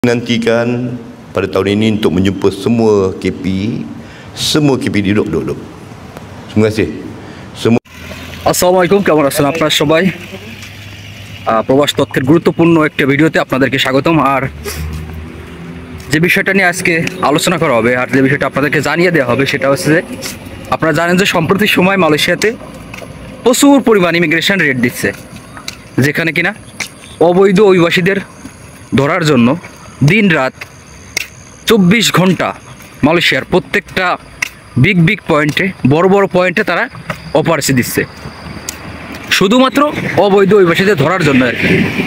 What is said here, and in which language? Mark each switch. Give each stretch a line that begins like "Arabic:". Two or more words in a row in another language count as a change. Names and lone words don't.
Malay: Nantikan pada tahun ini untuk menjumpa semua KP duduk. Terima kasih.
Bangla: আসসালামু আলাইকুম, কেমন আছেন আপনারা সবাই? প্রবাস তথ্যের গুরুত্বপূর্ণ একটা ভিডিওতে আপনাদেরকে স্বাগতম। আর যে বিষয়টা নিয়ে আজকে আলোচনা করা হবে আর যে বিষয়টা আপনাদেরকে জানিয়ে দেওয়া হবে সেটা হচ্ছে যে আপনারা জানেন যে সম্প্রতি সময় মালয়েশিয়াতে প্রচুর পরিমাণ
English: immigration rate
Bangla: দিচ্ছে, যেখানে কিনা অবৈধ অভিবাসীদের ধরার জন্য দিন রাত 24 ঘন্টা মালয়েশিয়ার প্রত্যেকটা
English: big pointe
Bangla: বড় পয়েন্টে তারা অপারেশন দিচ্ছে, শুধুমাত্র অবৈধ অভিবাসীদের ধরার জন্য আর কি।